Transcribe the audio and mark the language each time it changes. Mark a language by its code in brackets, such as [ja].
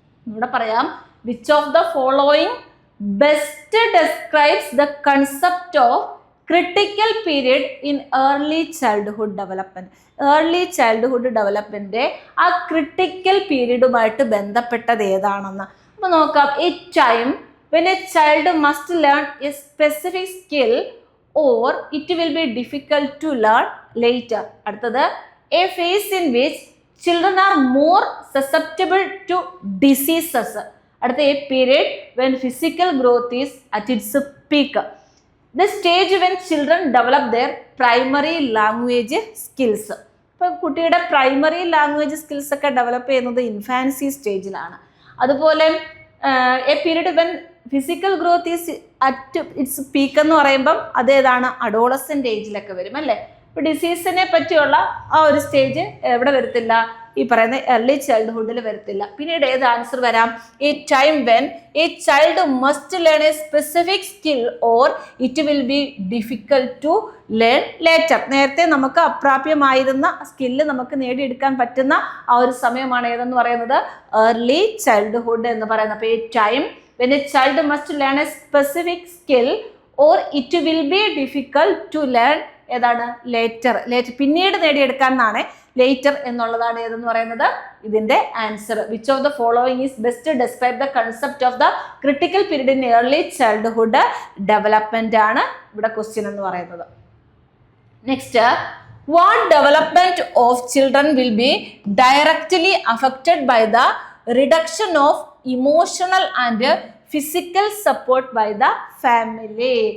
[ml] ഇവിടെ പറയാം, [en] which of the following best describes the concept of critical period in early childhood development? [ml] Early childhood development ആ critical പീരീഡുമായിട്ട് ബന്ധപ്പെട്ടത് ഏതാണെന്ന് അപ്പൊ നോക്കാം. [en] ഈ time when a child must learn a specific skill or it will be difficult to learn later. [ml] അടുത്തത്, [en] a phase in which children are more susceptible to diseases. [ml] അടുത്ത, [en] a period when physical growth is at its peak. The stage when children develop their primary language skills. [ml] ഇപ്പൊ കുട്ടിയുടെ primary language skills ഒക്കെ develop ചെയ്യുന്നത് infancy സ്റ്റേജിലാണ്. അതുപോലെ [en] a period when physical growth is at its peak [ml] എന്ന് പറയുമ്പം അതേതാണ്? Adolescent ഏജിലൊക്കെ വരും അല്ലേ. ഇപ്പൊ ഡിസീസിനെ പറ്റിയുള്ള ആ ഒരു സ്റ്റേജ് എവിടെ വരത്തില്ല? ഈ പറയുന്ന ഏർലി ചൈൽഡ്ഹുഡിൽ വരത്തില്ല. പിന്നീട് ഏത് ആൻസർ വരാം? [en] A time when a child must learn a specific skill or it will be difficult to learn later. [ml] നേരത്തെ നമുക്ക് അപ്രാപ്യമായിരുന്ന സ്കില്ല് നമുക്ക് നേടിയെടുക്കാൻ പറ്റുന്ന ആ ഒരു സമയമാണ് ഏതെന്ന് പറയുന്നത്? ഏർലി ചൈൽഡ്ഹുഡ് എന്ന് പറയുന്നത്. അപ്പോൾ [en] a time when a child must learn a specific skill or it will be difficult to learn [ml] ഏതാണ്? [en] Later. [ml] പിന്നീട് നേടിയെടുക്കാൻ എന്നാണ് ലേറ്റർ എന്നുള്ളതാണ് ഏതെന്ന് പറയുന്നത് ഇതിന്റെ answer. [en] which of the following is best describe the concept of the critical period in early childhood development [ml] ആണ് ഇവിടെ ക്വസ്റ്റ്യൻ എന്ന് പറയുന്നത്. [en] Next, what development of children will be directly affected by the reduction of emotional and physical support by the family?